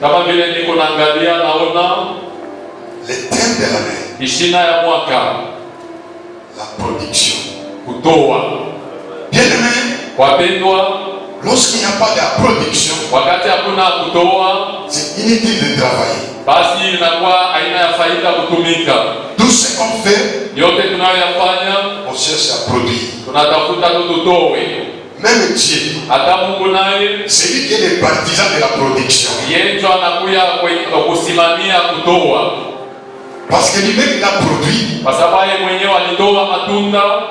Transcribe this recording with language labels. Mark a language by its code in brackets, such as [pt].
[sw] Kama vile niko naangalia, naona [fr] le thème de l'année, [sw] ishina ya mwaka, [fr] la production. [sw] kutoa. [fr] Bien aimé, [sw] Wapendwa, [fr] lorsqu'il n'y a pas de production, [sw] wakati hakuna kutoa, [fr] c'est inutile de travailler. [sw] basi inakuwa aina ya faida kutumika. [fr] Tout ce qu'on fait, [sw] Yote tunayoyafanya [fr] on cherche à produire. [sw] tunatafuta tu tutowe. [fr] Même Dieu, [sw] Hata Mungu naye [fr] c'est lui qui est le partisan de la production. [sw] yeye ndio anakuya kusimamia kutoa, [fr] Parce que lui-même, il a produit [sw] kwa sababu yeye mwenyewe alitoa matunda